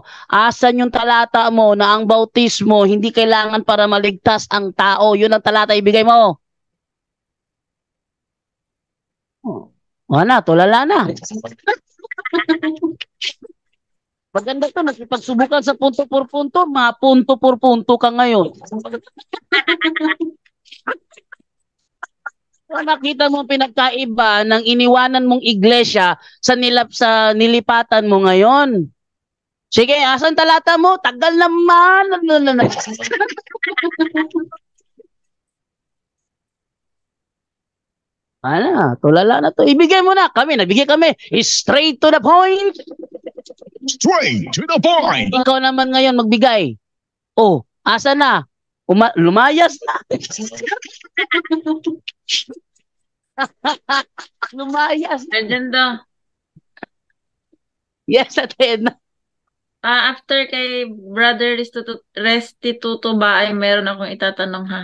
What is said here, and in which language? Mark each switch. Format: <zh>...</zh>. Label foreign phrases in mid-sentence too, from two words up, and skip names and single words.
<tl>Asan yung talata mo na ang bautismo hindi kailangan para maligtas ang tao? Yun ang talata ibigay mo. Wala, tulala na. Maganda to, nakipagsubukan sa</tl> <es>punto por punto, punto por punto</es> <tl>ka ngayon. Nakita mo pinagkaiba ng iniwanan mong iglesia sa nilipatan mo ngayon. Sige, asan talata mo? Tagal naman. Tulala na to. Ibigay mo na. Nagbigay kami.</tl> <en>Straight to the point. Straight to the point.</en> <tl>Ikaw naman ngayon magbigay. Oh, asa na? Lumayas na. Lumayas. Agenda. Yes, Aten. After kay Brother Restituto ba ay meron akong itatanong ha?</tl>